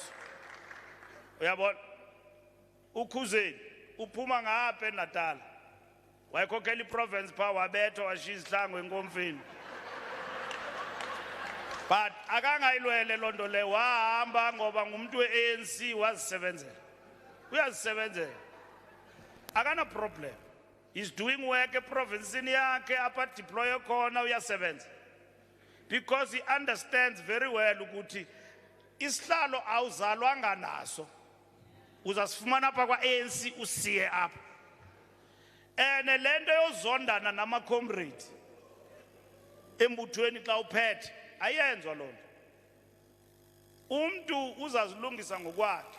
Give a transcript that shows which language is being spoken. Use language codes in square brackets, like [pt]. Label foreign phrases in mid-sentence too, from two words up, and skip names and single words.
[xh] Uyabona ukhuzeni uphuma ngapha eNatal. Wayekhokhela iprovince pha wabetha washiya izihlangu enkomfeni. But akangayilwele lonto le wahamba ngoba ngumuntu we-ANC wazisebenzela. Uyazisebenzela. Akana problem. [en] He's doing work [xh] eprovincini yakhe apha deploy khona uyasebenza. [en] Because he understands very well [xh] ukuthi isihlalo awuzalwanga naso. Uzasifumana apha kwa-ANC usiye apha. Lento yozondana nama-comrade embuthweni xa uphethe ayenzwa lonto. Umuntu uzazilungisa ngokwakhe.